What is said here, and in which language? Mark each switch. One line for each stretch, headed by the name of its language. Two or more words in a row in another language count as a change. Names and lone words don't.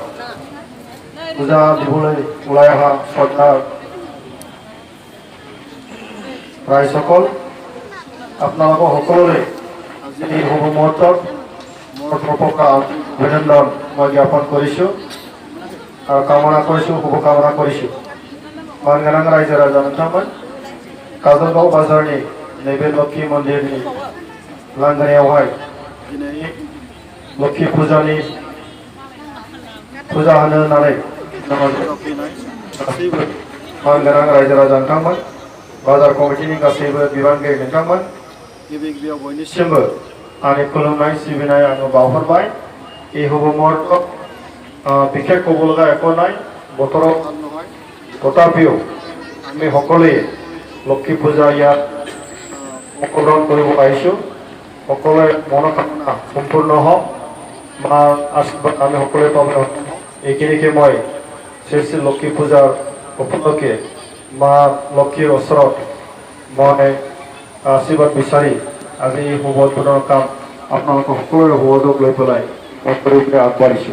Assamese: দিবলৈ ওলাই অহা শ্ৰদ্ধাৰ ৰাইজসকল আপোনালোকৰ সকলোৰে আজি এই শুভ মুহূৰ্তত মোৰ প্ৰপকা অভিনন্দন মই জ্ঞাপন কৰিছোঁ আৰু কামনা কৰিছোঁ শুভকামনা কৰিছোঁ।
Bodo: मानगोनां रायजो राजा नोंथांमोन काजलगाव बाजारनि नैबे लक्ष्मी मन्दिरनि लांगोनायावहाय दिनै लक्ष्मी फुजानि फुजा होनो होननानै फैनाय गासैबो मानगोनां रायजो राजा नोंथांमोन बाजार कमिटिनि गासैबो बिबानगिरि नोंथांमोन गिबि गिबियाव बयनिसिमबो आंनि खुलुमनाय सिबिनाय आङो बावहरबाय।
Assamese: এই শুভ মুহূৰ্তত বিশেষ ক'বলগা একো নাই বতৰৰ ভাল নহয় তথাপিও আমি সকলোৱে লক্ষ্মী পূজা ইয়াত অংশগ্ৰহণ কৰিব আহিছোঁ। সকলোৰে মনোকামনা সম্পূৰ্ণ হওক মাৰ আশীৰ্বাদ আমি সকলোৱে পাবলৈ এইখিনিকে মই শ্ৰী শ্ৰী লক্ষ্মী পূজাৰ উপলক্ষে মা লক্ষ্মীৰ ওচৰত মই আশীৰ্বাদ বিচাৰি আজি এই শুভ উদ্বোধনৰ কাম আপোনালোকৰ সকলোৰে সহযোগ লৈ পেলাই মই কৰিবলৈ আগবাঢ়িছোঁ।